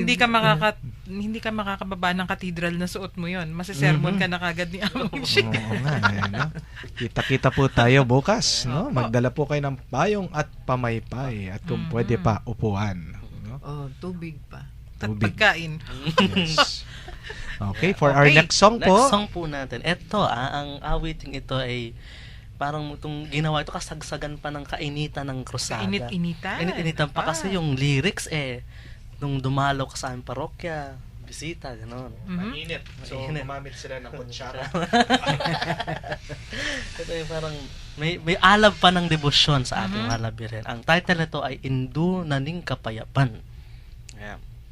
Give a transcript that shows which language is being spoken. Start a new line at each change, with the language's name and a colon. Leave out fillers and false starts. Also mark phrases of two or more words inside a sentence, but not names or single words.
Filipino: hindi ka makakababa ng katedral na suot mo yon. Masisermon ka na kagad ni Among. Oo nga, no? Kita-kita po tayo bukas, no? Magdala po kayo ng payong at pamaypay at kung pwede pa, upuan. No? Oh, tubig pa. At Tubig. pagkain.
English: Yes. Okay, for our Okay. next song Next
Filipino: po. song po natin. Ito, ang awiting ito ay parang itong ginawa ito kasagsagan pa ng kainitan ng krusada. Init-initan. Init-initan pa kasi yung lyrics nung dumalaw ka sa aming parokya, bisita, gano'n. Mainit. So, Mainit. gumamit sila ng kutsara. Ito yung parang may alab pa ng debosyon sa ating mahal na Birhen. Ang title nito ay Indu Naning Kapayapan. Ayan.